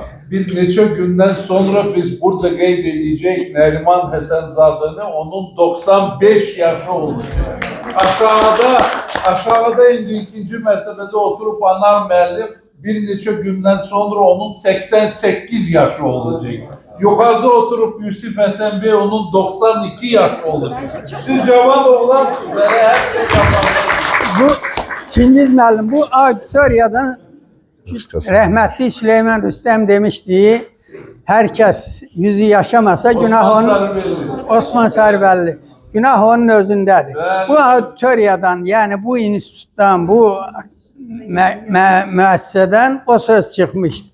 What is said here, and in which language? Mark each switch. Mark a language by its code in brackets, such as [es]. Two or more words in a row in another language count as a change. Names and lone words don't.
[az] Bir neçə gündən sonra biz burada qeyd edəcək Nəriman Həsənzadəni, onun 95 yaşı olacaq. Aşağıda indi ikinci mərtəbədə oturup Anar müəllim bir neçə gündən sonra onun 88 yaşı olacak. Yukarıda oturup Yusuf Həsən Bey onun 92 yaşı olacak. Siz cavan oğlansınız, [tr] her şey yaparsınız. [az] Bu Çingiz müəllim, bu auditoriyadan rəhmətli Süleyman Rüstəm demişdi, herkes yüzü yaşamasa günah onun, Osman Sarıbəlli, günah onun özündədir. Bu auditoriyadan, yani bu institutdan, bu müəssisədən o söz çıxmışdı.